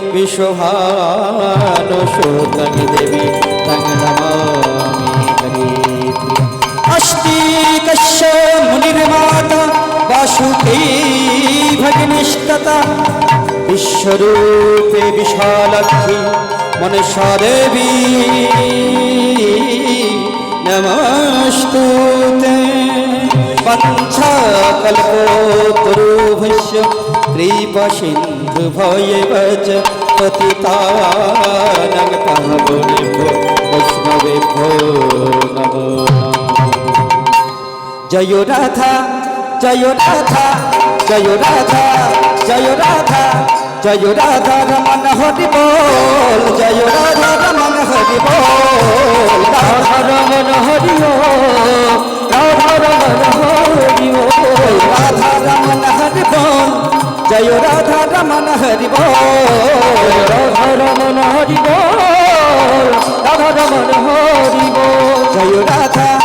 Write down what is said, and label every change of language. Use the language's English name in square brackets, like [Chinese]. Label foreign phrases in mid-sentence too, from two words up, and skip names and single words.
[Sanskrit] विश्वभानुसुतनि देवी तं नमामि हरिप्रिया अस्तिकस्य मुनिर्माता वासुकी भगिनिस्तता विश्वरूपे विशालक्षी मनसा देवी नमस्तुते वंशाकल्पतरुभ्यश्च कृपासिन्धुभ्येव च पतितानां पावनेभ्यो वैष्णवेभ्यो नमो [Hindi] जय राधा जय राधा जय राधा जय राधा जय राधा रमन हरि बोल जय राधा रमन हरि बोल राधा रमन हरि बोल राधा रमन हरि बोल राधा रमन हरि बोल जय राधा रमन हरि बोल राधा रमन हरि बोल राधा रमन हरि बोल जय राधा